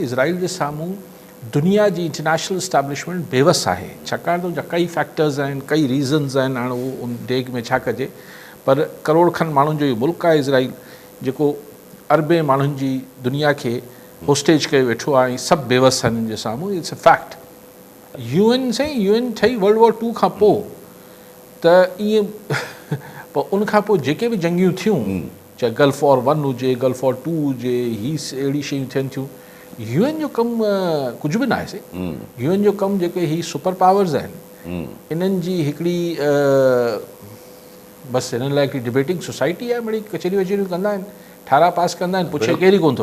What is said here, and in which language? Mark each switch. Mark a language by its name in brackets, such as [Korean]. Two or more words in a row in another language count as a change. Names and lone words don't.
[Sindhi] इज़राइल जे साम्हूं दुनिया जी [English] international establishment [Sindhi] बेवस आहे, छाकाणि त उनजा कई फैक्टर्स आहिनि, कई रीज़न्स आहिनि। हाणे उहो उन डेग में छा कजे, पर करोड़ खनि माण्हुनि जो इहो मुल्क आहे इज़राइल, जेको अरबे माण्हुनि जी दुनिया खे होस्टेज कयो वेठो आहे, ऐं सभु बेवस आहिनि हिन जे साम्हूं। [English] It's a fact. [Sindhi] UN ठही वर्ल्ड वॉर 2 खां पोइ त ईअं पोइ उनखां पोइ जेके बि जंगियूं थियूं, चाहे गल्फ वॉर 1 हुजे, गल्फ वॉर 2 हुजे, ही अहिड़ी शयूं थियनि थियूं, UN जो कमु कुझु बि न आहे। UN जो कमु जेके ही [English] super powers [Sindhi] आहिनि, इन्हनि जी हिकिड़ी बसि हिननि लाइ हिकिड़ी [English] debating society [Sindhi] आहे, मिड़ी कचहरियूं वचहरियूं कंदा आहिनि, ठारा पास कंदा आहिनि, पुछे केरु कोन थो।